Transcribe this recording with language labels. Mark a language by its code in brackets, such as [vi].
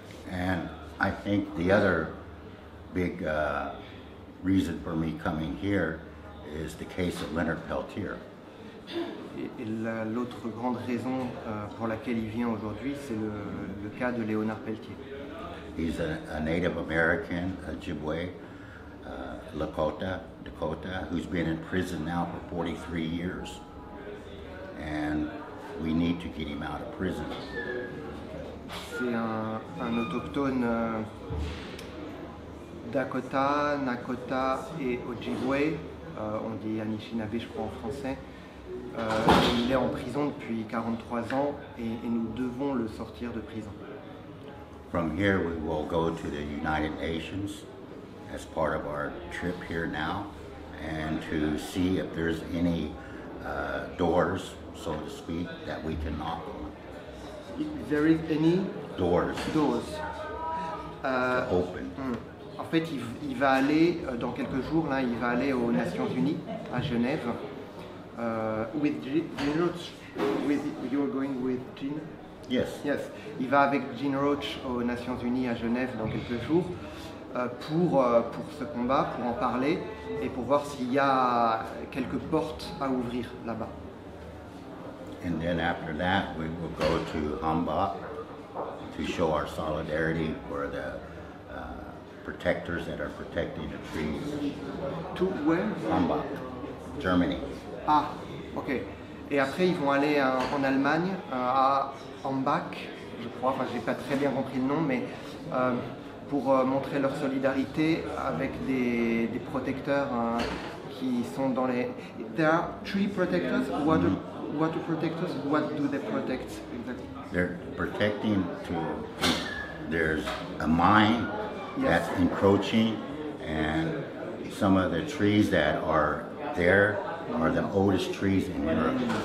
[en] And I think the other big reason for me coming here is the case of Leonard Peltier. [fr] Et l'autre grande raison pour laquelle il vient aujourd'hui, c'est le cas de Léonard Peltier. [en] He's a Native American, Ojibwe, Dakota, who's been in prison now for 43 years. And we need to get him out of prison. [fr] C'est un autochtone Dakota, Nakota et Ojibwe, on dit Anishinaabe je crois en français. Il est en prison depuis 43 ans et nous devons le sortir de prison. [en] From here we will go to the United Nations as part of our trip here now and to see if there's any doors, so to speak, that we can knock on. If there is any doors open. [fr] En fait, il va aller, dans quelques jours, là, il va aller aux Nations Unies, à Genève, [en] with Jean Roach. You're going with Jean? Yes. Yes. [fr] Il va avec Jean Roach aux Nations Unies à Genève dans quelques jours pour ce combat, pour en parler et pour voir s'il y a quelques portes à ouvrir là-bas. [en] And then after that, we will go to Hambach to show our solidarity for the protectors that are protecting the trees. To where? Hambach, Germany. Ah, ok. [fr] Et après, ils vont aller en Allemagne, à Hambach, je crois, enfin, j'ai pas très bien compris le nom, mais pour montrer leur solidarité avec des protecteurs qui sont dans les... [en] There are tree protectors, water protectors, what do they protect exactly? They're protecting there's a mine that's encroaching, and some of the trees that are there are the oldest trees in Europe.